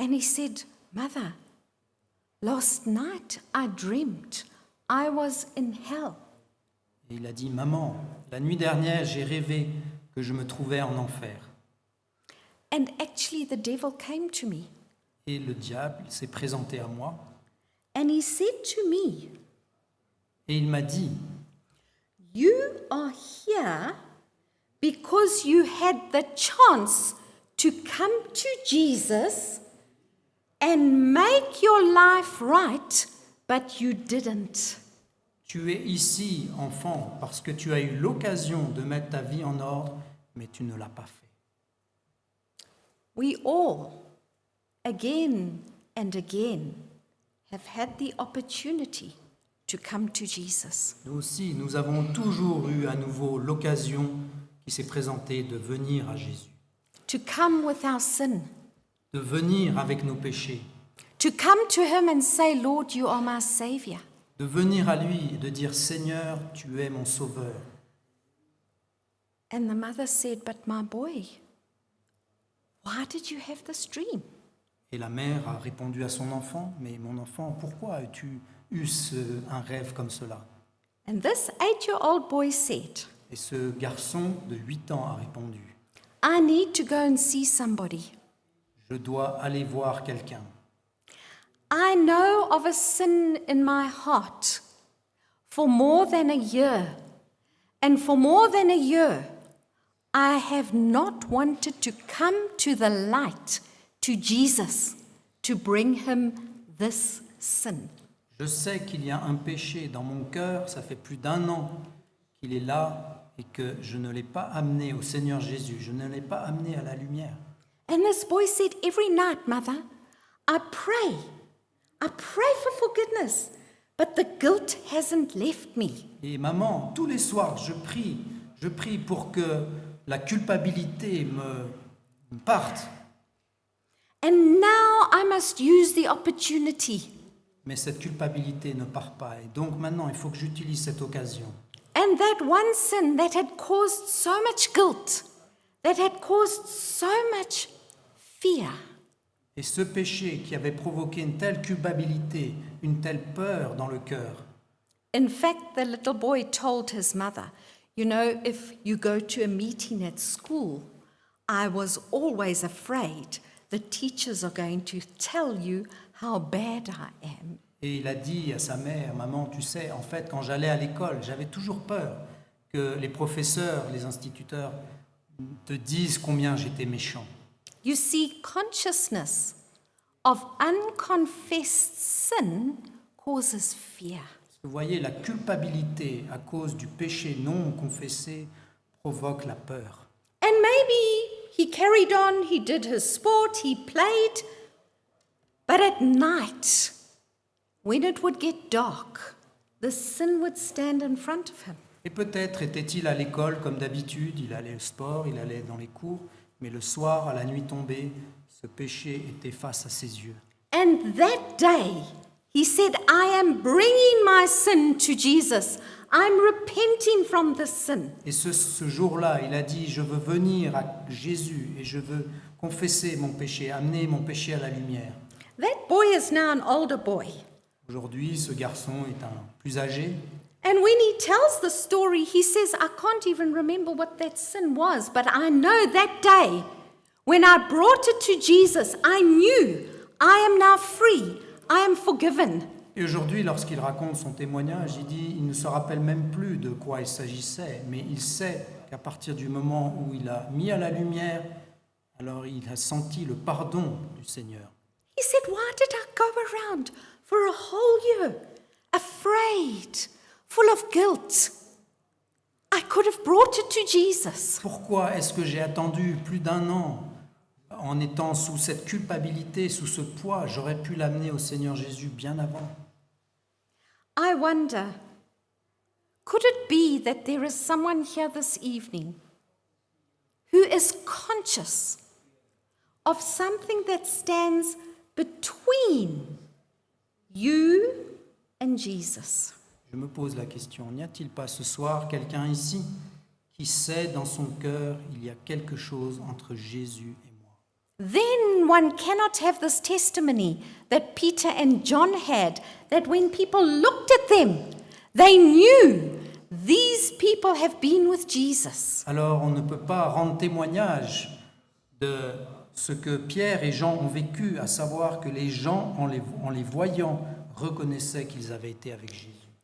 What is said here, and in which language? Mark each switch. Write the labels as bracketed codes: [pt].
[en] And he said, "Mother, last night I dreamt I was in hell." [fr] Et il a dit, « Maman, la nuit dernière, j'ai rêvé que je me trouvais en enfer. » [en] And actually the devil came to me [fr] Et le diable s'est présenté à moi [en] and he said to me, [fr] et il m'a dit, [en] "You are here because you had the chance to come to Jesus and make your life right, but you didn't." [fr] « Tu es ici, enfant, parce que tu as eu l'occasion de mettre ta vie en ordre, mais tu ne l'as pas fait. » [en] We all, again and again, have had the opportunity to come to Jesus. [fr] Nous aussi, nous avons toujours eu à nouveau l'occasion qui s'est présentée de venir à Jésus, [en] To come with our sin, [fr] de venir avec nos péchés, [en] to come to Him and say, "Lord, you are my Savior." [fr] de venir à lui et de dire, « Seigneur, tu es mon sauveur. » [en] And the mother said, "But my boy, why did you have this dream?" [fr] Et la mère a répondu à son enfant, « Mais mon enfant, pourquoi as-tu eu un rêve comme cela ?» [en] And this 8-year-old boy said, [fr] Et ce garçon de 8 ans a répondu, [en] "I need to go and see somebody. [fr] « Je dois aller voir quelqu'un. [en] I know of a sin in my heart for more than a year. And for more than a year, I have not wanted to come to the light, to Jesus, to bring him this sin." [fr] Je sais qu'il y a un péché dans mon cœur, ça fait plus d'1 an qu'il est là et que je ne l'ai pas amené au Seigneur Jésus, je ne l'ai pas amené à la lumière. [en] And this boy said, "Every night, Mother, I pray for forgiveness, but the guilt hasn't left me." [fr] Et maman, tous les soirs, je prie pour que la culpabilité me parte. [en] And now I must use the opportunity. [fr] Mais cette culpabilité ne part pas. Et donc maintenant, il faut que j'utilise cette occasion. [en] And that one sin that had caused so much guilt, that had caused so much fear, [fr] Et ce péché qui avait provoqué une telle culpabilité, une telle peur dans le cœur, [en] in fact, the little boy told his mother, "You know, if you go to a meeting at school, I was always afraid the teachers are going to tell you how bad I am." [fr] et il a dit à sa mère, « Maman, tu sais, en fait, quand j'allais à l'école, j'avais toujours peur que les professeurs, les instituteurs te disent combien j'étais méchant. » [en] You see, consciousness of unconfessed sin causes fear. [fr] Vous voyez, la culpabilité à cause du péché non confessé provoque la peur. [en] And maybe he carried on, he did his sport, he played. But at night, when it would get dark, the sin would stand in front of him. [fr] Et peut-être était-il à l'école comme d'habitude, il allait au sport, il allait dans les cours, mais le soir, à la nuit tombée, ce péché était face à ses yeux. [en] And that day, he said, "I am bringing my sin to Jesus. I'm repenting from this sin." [fr] Et ce jour-là, il a dit, je veux venir à Jésus et je veux confesser mon péché, amener mon péché à la lumière. [en] That boy is now an older boy. [fr] Aujourd'hui, ce garçon est un plus âgé. [en] And when he tells the story, he says, "I can't even remember what that sin was, but I know that day when I brought it to Jesus, I knew I am now free, I am forgiven." [fr] Et aujourd'hui, lorsqu'il raconte son témoignage, il dit, il ne se rappelle même plus de quoi il s'agissait, mais il sait qu'à partir du moment où il a mis à la lumière, alors il a senti le pardon du Seigneur. [en] He said, "Why did I go around for a whole year, afraid, full of guilt? I could have brought it to Jesus." [fr] Pourquoi est-ce que j'ai attendu plus d'1 an en étant sous cette culpabilité, sous ce poids? J'aurais pu l'amener au Seigneur Jésus bien avant. [en] I wonder, could it be that there is someone here this evening who is conscious of something that stands between you and Jesus? [fr] Je me pose la question, n'y a-t-il pas ce soir quelqu'un ici qui sait dans son cœur il y a quelque chose entre Jésus et moi? [en] Then one cannot have this testimony that Peter and John had, that when people looked at them, they knew these people have been with Jesus. [fr] Alors on ne peut pas rendre témoignage de ce que Pierre et Jean ont vécu, à savoir que les gens, en les voyant, reconnaissaient qu'ils avaient été avec Jésus.